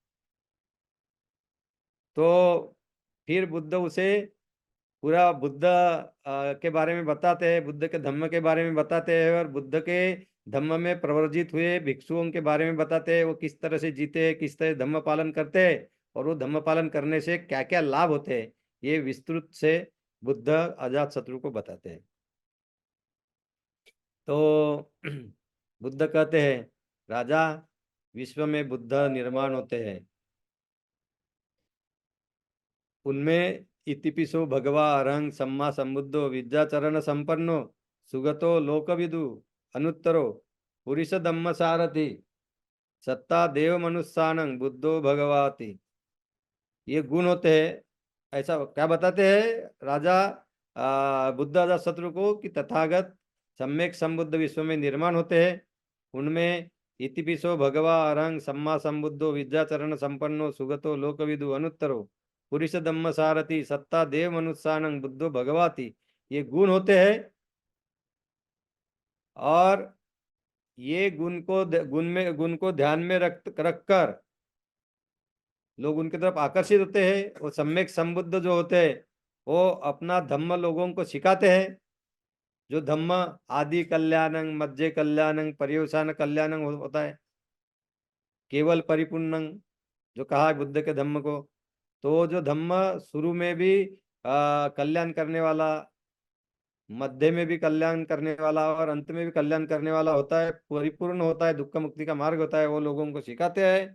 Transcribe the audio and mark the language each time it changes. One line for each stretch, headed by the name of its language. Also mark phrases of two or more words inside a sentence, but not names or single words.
Hindi: तो फिर बुद्ध उसे पूरा बुद्ध के बारे में बताते हैं, बुद्ध के धम्म के बारे में बताते हैं, और बुद्ध के धम्म में प्रवर्जित हुए भिक्षुओं के बारे में बताते हैं, वो किस तरह से जीते हैं, किस तरह धम्म पालन करते हैं, और वो धम्म पालन करने से क्या क्या लाभ होते हैं, ये विस्तृत से बुद्ध अजात शत्रु को बताते हैं। तो बुद्ध कहते हैं, राजा, विश्व में बुद्ध निर्माण होते हैं, उनमें
Pali: इतिपिसो भगवा अरहं सम्मा संबुद्धो विद्याचरण संपन्नो सुगतो लोकविदु अनुत्तरो पुरुष धम्म सारथि सत्ता देव मनुष्यानं बुद्धो भगवाति।
Hindi: ये गुण होते हैं। ऐसा क्या बताते हैं राजा बुद्ध अजात शत्रु को, कि तथागत सम्यक संबुद्ध विश्व में निर्माण होते हैं, उनमें
Pali: इतिपिसो भगवा अरहं सम्मा संबुद्धो विद्याचरण संपन्नो सुगतो लोकविदु अनुत्तरो पुरुष धम्म सारथि सत्ता देव मनुष्यानं बुद्धो भगवाति।
Hindi: ये गुण होते हैं, और ये गुण को ध्यान में रख कर लोग उनकी तरफ आकर्षित होते हैं। वो सम्यक संबुद्ध जो होते हैं, वो अपना धम्म लोगों को सिखाते हैं। जो धम्म
Pali: आदि कल्याणं, मध्य कल्याणं, पर्यवसान कल्याणं
Hindi: होता है,
Pali: केवल परिपूर्णं
Hindi: जो कहा है बुद्ध के धम्म को। तो जो धम्म शुरू में भी कल्याण करने वाला, मध्य में भी कल्याण करने वाला, और अंत में भी कल्याण करने वाला होता है, परिपूर्ण होता है, दुख मुक्ति का मार्ग होता है, वो लोगों को सिखाते हैं।